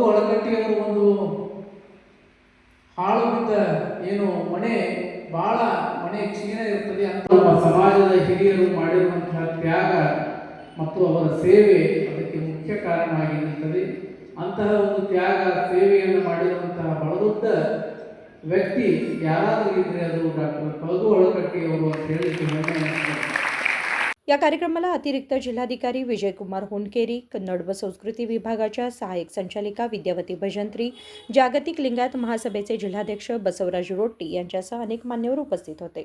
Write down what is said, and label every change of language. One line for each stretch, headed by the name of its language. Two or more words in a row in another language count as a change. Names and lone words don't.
Kannada: ಹಲಕಟ್ಟಿ ಅವರು ಒಂದು ಹಾಳು ಬಿದ್ದ ಏನು ಮನೆ, ಭಾಳ ಮನೆ ಕ್ಷೀಣ ಇರ್ತದೆ ಅಂತ ನಮ್ಮ ಸಮಾಜದ ಹಿರಿಯರು ಮಾಡಿರುವಂತಹ ತ್ಯಾಗ ಮತ್ತು ಅವರ ಸೇವೆ ಅದಕ್ಕೆ ಮುಖ್ಯ ಕಾರಣವಾಗಿ ನಿಂತದೆ. ಅಂತಹ ಒಂದು ತ್ಯಾಗ ಸೇವೆಯನ್ನು ಮಾಡಿರುವಂತಹ ಬಹಳ ದೊಡ್ಡ ವ್ಯಕ್ತಿ ಯಾರಾದರೂ ಇದ್ರೆ ಅದು ಡಾಕ್ಟರ್ ಫ.ಗು. ಹಲಕಟ್ಟಿ ಅವರು ಅಂತ ಹೇಳಲಿಕ್ಕೆ ಹೆಮ್ಮೆ ಅನಿಸ್ತದೆ.
Marathi: या कार्यक्रमाला अतिरिक्त जिल्हाधिकारी विजयकुमार होनकेरी, कन्नड व संस्कृती विभागाच्या सहाय्यक संचालिका विद्यावती भजंत्री, जागतिक लिंगायत महासभेचे जिल्हाध्यक्ष बसवराज रोट्टी यांच्यासह अनेक मान्यवर उपस्थित होते.